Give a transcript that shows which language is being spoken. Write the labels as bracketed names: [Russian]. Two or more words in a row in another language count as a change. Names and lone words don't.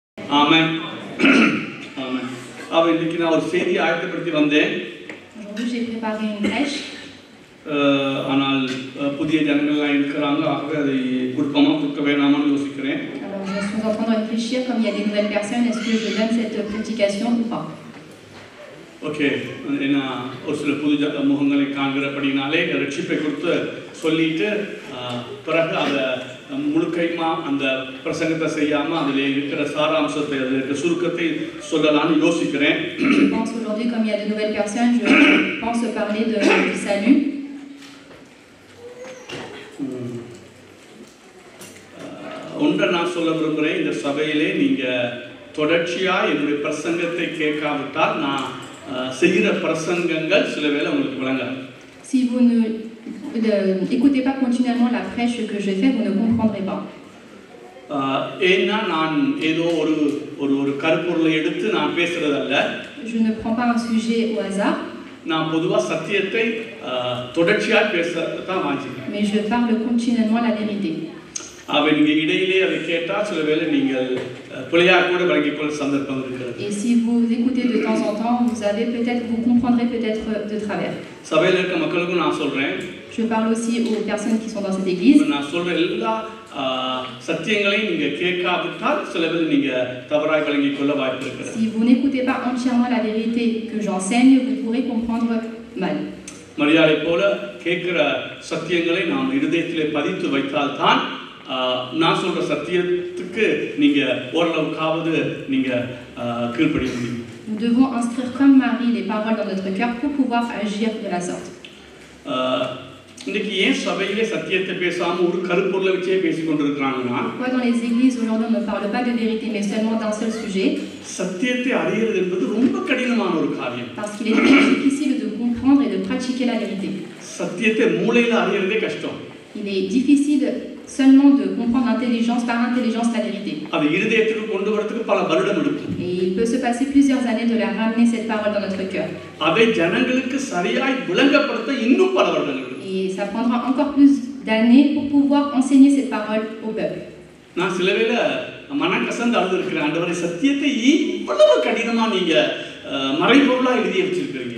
[Tamil] ஆமென். ஆமென். அப்ப இன்னைக்கு நான் ஒரு செய்தி ஆயத்தப்படுத்தி வந்தேன். [French] Aujourd'hui, j'ai préparé une prêche. [Tamil] ஆனால் புதிய ஜனங்கள்லாம் இருக்கிறாங்க, ஆகவே அதை கொடுப்போமா கொடுக்க வேணாமான்னு யோசிக்கிறேன். [French] Alors, je suis en train de réfléchir, comme il y a des nouvelles personnes, est-ce que je donne cette prédication ou pas? [Tamil] ஓகே, ஏன்னா ஒரு சில புது முகங்களை காண்கிறபடினாலே ரட்சிப்பை கொடுத்து சொல்லிட்டு பிறகு அதை முழுக்கையுமா அந்த பிரசங்கத்தை செய்யாமல் அதில் இருக்கிற சாராம்சத்தை அதில் இருக்கிற சுருக்கத்தை சொல்லலாம்னு யோசிக்கிறேன். [French] Je pense aujourd'hui, comme il y a de nouvelles personnes, je pense parler du salut. [Tamil] ஒன்றை நான் சொல்ல விரும்புகிறேன். இந்த சபையிலே நீங்கள் தொடர்ச்சியாக என்னுடைய பிரசங்கத்தை கேட்காவிட்டால் நான் செய்கிற பிரசங்கங்கள் சில வேளை உங்களுக்கு விளங்காது. [French] Si vous n'écoutez pas continuellement la prêche que je fais, vous ne comprendrez pas. [Tamil] ஏன்னா நான் ஏதோ ஒரு ஒரு ஒரு கருப்பொருளை எடுத்து நான் பேசுறதல்ல. [French] Je ne prends pas un sujet au hasard. [Tamil] நான் பொதுவாக சத்தியத்தை தொடர்ச்சியாக பேசத்தான் வாஞ்சிக்கிறேன். [French] Mais je parle continuellement la vérité. [Tamil] அவை நீங்கள் இடையிலே அதை கேட்டால் சில வேளை நீங்கள் பிழையாக கூட விளங்கிக் கொள்ள சந்தர்ப்பம் இருக்கிறது. [French] Et si vous écoutez de temps en temps, vous comprendrez peut-être de travers. [Tamil] சபையில் இருக்க மக்களுக்கும் நான் சொல்றேன். [French] Je parle aussi aux personnes qui sont dans cette église. [Tamil] நான் சொல்ற எல்லா சத்தியங்களையும் நீங்க கேட்காவிட்டால் சில வேளை நீங்க தவறாக விளங்கிக் கொள்ள வாய்ப்பு இருக்கிறது. [French] Si vous n'écoutez pas entièrement la vérité que j'enseigne, vous pourrez comprendre mal. [Tamil] மரியாதை போல கேட்கிற சத்தியங்களை நாம் இருதயத்திலே பதித்து வைத்தால்தான் நான் சொல்ற சத்தியத்துக்கு நீங்க ஓரளவுக்காவது நீங்க கீழ்ப்படிய முடியும். [French] Nous devons inscrire comme Marie les paroles dans notre cœur pour pouvoir agir de la sorte. [Tamil] இன்னைக்கு ஏன் சபையிலே சத்தியத்தை பேசாம ஒரு கருப்பொருளை வச்சே பேசிக் கொண்டிருக்கிறாங்கன்னா, [French] Pourquoi dans les églises aujourd'hui on ne parle pas de vérité mais seulement d'un seul sujet? [Tamil] சத்தியத்தை அறியறது என்பது ரொம்ப கடினமான ஒரு காரியம். [French] Parce qu'il est très difficile de comprendre et de pratiquer la vérité. [Tamil] சத்தியத்தை மூளையில அறியறதே கஷ்டம். [French] Il est difficile seulement de comprendre par intelligence la vérité. [Tamil] அது இருதயத்துக்கு கொண்டு வரதுக்கு பல வருடம் எடுக்கும். [French] Et il peut se passer plusieurs années de la ramener cette parole dans notre cœur. [Tamil] அதை ஜனங்களுக்கு சரியாய் விளங்கப்படுத்த இன்னும் பல வருடங்கள் எடுக்கும். [French] Et ça prendra encore plus d'années pour pouvoir enseigner cette parole au peuple. [Tamil] நான் சில வேளை மனக்கசந்து அழுதுருக்கிறேன். ஆண்டவரே, சத்தியத்தை இவ்வளவு கடினமா நீங்க மறைபொருளா எழுதி வச்சிருக்கீங்க.